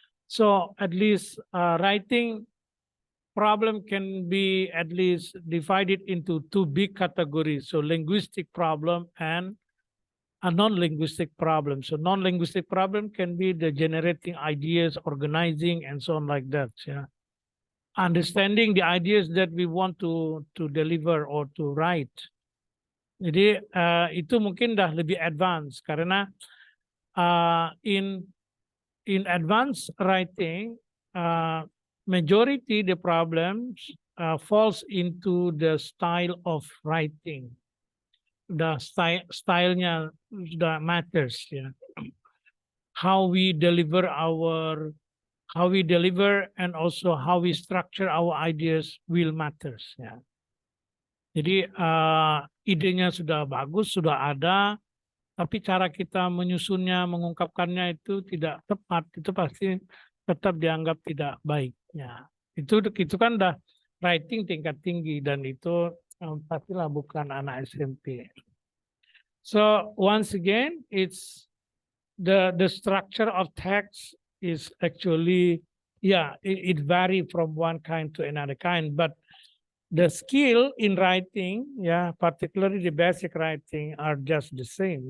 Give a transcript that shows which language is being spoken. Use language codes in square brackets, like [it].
[en] So at least writing problem can be at least divided into two big categories. So linguistic problem and a non-linguistic problem. So non-linguistic problem can be the generating ideas, organizing, and so on like that. Yeah. Understanding the ideas that we want to deliver or to write. [id] Jadi itu mungkin dah lebih advance karena in [en] in advanced writing, majority the problems falls into the style of writing. The [id] stylenya [en] that matters, yeah. How we deliver and also how we structure our ideas will matters, ya. [id] Jadi idenya sudah bagus, sudah ada, tapi cara kita menyusunnya, mengungkapkannya itu tidak tepat, itu pasti tetap dianggap tidak baik, ya. Itu kan udah writing tingkat tinggi dan itu pastilah bukan anak SMP. [en] So once again, it's the structure of text is actually, yeah, it vary from one kind to another kind, but the skill in writing, yeah, particularly the basic writing, are just the same.